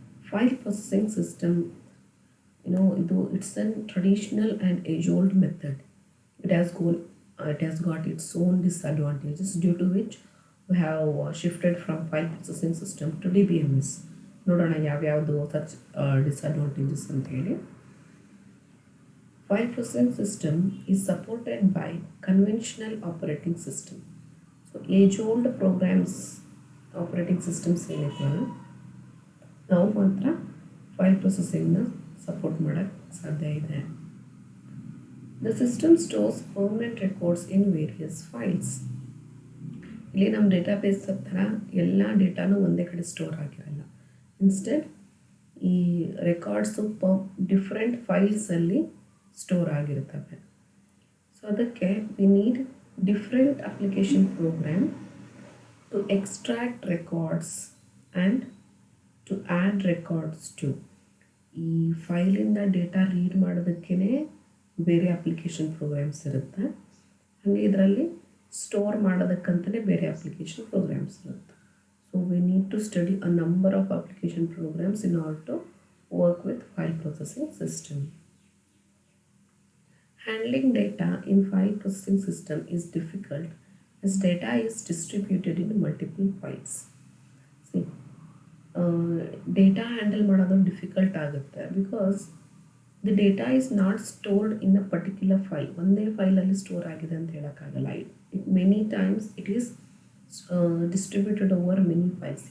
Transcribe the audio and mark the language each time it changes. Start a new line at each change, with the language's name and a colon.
English: File processing system, it's a traditional and age-old method. It has got its own disadvantages, due to which we have shifted from file processing system to DBMS.
Kannada: ನೋಡೋಣ ಯಾವ್ಯಾವುದು
English: such disadvantages
Kannada: ಅಂತ ಹೇಳಿ.
English: File processing system is supported by conventional operating system. So age-old programs operating systems
Kannada: ಏನಿದ್ವಲ್ಲ ನಾವು ಮಾತ್ರ file ಪ್ರೊಸೆಸಿಂಗ್ನ support ಮಾಡೋಕ್ಕೆ ಸಾಧ್ಯ ಇದೆ.
English: The system stores permanent records in various files.
Kannada: ಇಲ್ಲಿ ನಮ್ಮ ಡೇಟಾಬೇಸ್ ಹತ್ರ ಎಲ್ಲ ಡೇಟಾನು ಒಂದೇ ಕಡೆ ಸ್ಟೋರ್ ಆಗಿರಲ್ಲ. ಇನ್ಸ್ಟೆಡ್ ಈ ರೆಕಾರ್ಡ್ಸು ಡಿಫ್ರೆಂಟ್ ಫೈಲ್ಸಲ್ಲಿ ಸ್ಟೋರ್ ಆಗಿರ್ತವೆ.
English: so
Kannada: ಅದಕ್ಕೆ
English: We need different application program to extract records and to add records to.
Kannada: ಈ ಫೈಲಿಂದ ಡೇಟಾ ರೀಡ್ ಮಾಡೋದಕ್ಕೇ ಬೇರೆ ಅಪ್ಲಿಕೇಶನ್ ಪ್ರೋಗ್ರಾಮ್ಸ್ ಇರುತ್ತೆ, ಹಾಗೆ ಇದರಲ್ಲಿ ಸ್ಟೋರ್ ಮಾಡೋದಕ್ಕಂತಲೇ ಬೇರೆ ಅಪ್ಲಿಕೇಶನ್ ಪ್ರೋಗ್ರಾಮ್ಸ್ ಇರುತ್ತೆ.
English: So we need to study a number of application programs in order to work with file processing system. Handling data in file processing system is difficult as data is distributed in multiple files. See,
Kannada: data handle ಮಾಡೋದು difficult ಆಗುತ್ತೆ
English: Because the data is not stored in a particular file.
Kannada: ಒಂದೇ ಫೈಲಲ್ಲಿ store ಆಗಿದೆ ಅಂತ ಹೇಳೋಕ್ಕಾಗಲ್ಲ.
English: It many times it is distributed over many files.